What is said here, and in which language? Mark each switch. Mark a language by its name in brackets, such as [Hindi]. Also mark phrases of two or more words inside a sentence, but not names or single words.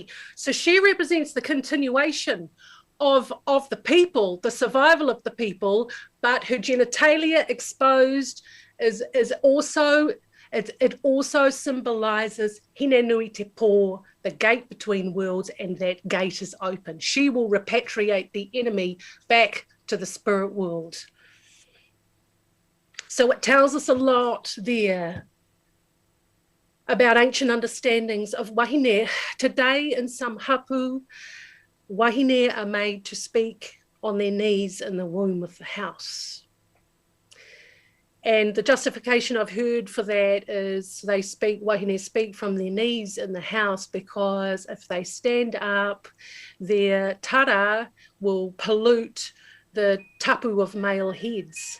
[English] So she represents the continuation of the people, the survival of the people, but her genitalia exposed is also, it also symbolizes Hine Nui Te Pō, the gate between worlds, and that gate is open. She will repatriate the enemy back to the spirit world. So it tells us a lot there about ancient understandings of wahine. Today, in some hapu, wahine are made to speak on their knees in the womb of the house. And the justification I've heard for that is wahine speak from their knees in the house because if they stand up, their tara will pollute the tapu of male heads.